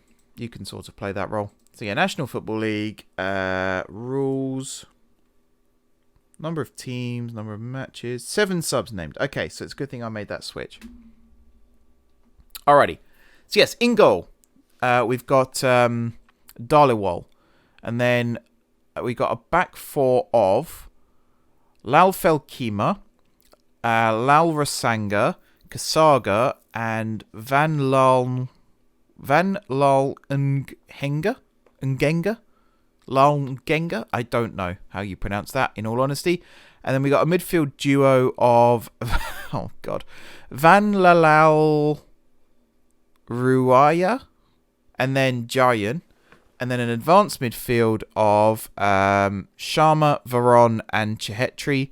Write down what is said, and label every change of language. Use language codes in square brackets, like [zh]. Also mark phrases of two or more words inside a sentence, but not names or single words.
[en] You can sort of play that role. So yeah, National Football League, rules, number of teams, number of matches, 7 subs named. Okay, so it's a good thing I made that switch. Alrighty. So yes, in goal, we've got Dhaliwal. And then we got a back 4 of Lal Felkima, Lal Rasanga, Kasaga, and Van Lal Ngenga? Lal Ngenga? I don't know how you pronounce that, in all honesty. And then we got a midfield duo of, oh God, Van Lalal Ruaya, and then Jayan. And then an advanced midfield of Sharma, Varon, and Chehetri.